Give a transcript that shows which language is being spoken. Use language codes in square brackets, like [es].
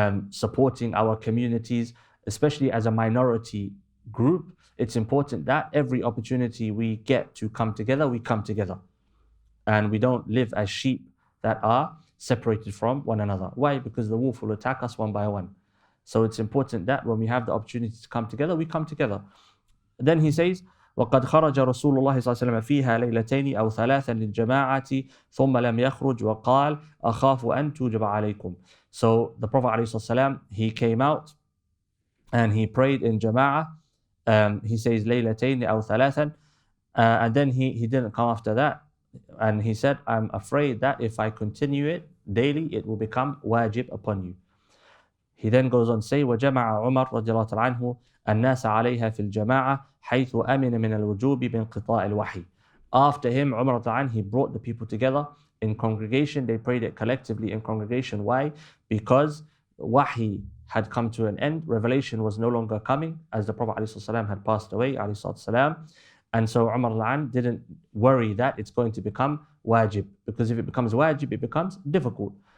[en] Supporting our communities, especially as a minority group. It's important that every opportunity we get to come together, we come together. And we don't live as sheep that are separated from one another. Why? Because the wolf will attack us one by one. So it's important that when we have the opportunity to come together, we come together. Then he says, [ar] وقد خرج رسول الله صلى الله عليه وسلم فيها ليلتين أو ثلاثا للجماعة ثم لم يخرج وقال أخاف أن توجب عليكم. [en] So the Prophet [ar] عليه الصلاة والسلام, [en] he came out and he prayed in Jama'ah. He says [ar] ليلتين أو ثلاثا, [en] and then he didn't come after that, and he said, I'm afraid that if I continue it daily, it will become wajib upon you. He then goes on to say, [ar] وجمع عمر رضي الله تعالى عنه الناس عليها في الجماعة حيث أمن من الوجوب بانقطاع الوحي. [en] After him, Umar [ar] رضي الله عنه, [en] he brought the people together in congregation. They prayed it collectively in congregation. Why? Because wahi had come to an end. Revelation was no longer coming, as the Prophet ﷺ had passed away, ﷺ. And so Umar [ar] رضي الله عنه [en] didn't worry that it's going to become wajib, because if it becomes wajib, it becomes difficult.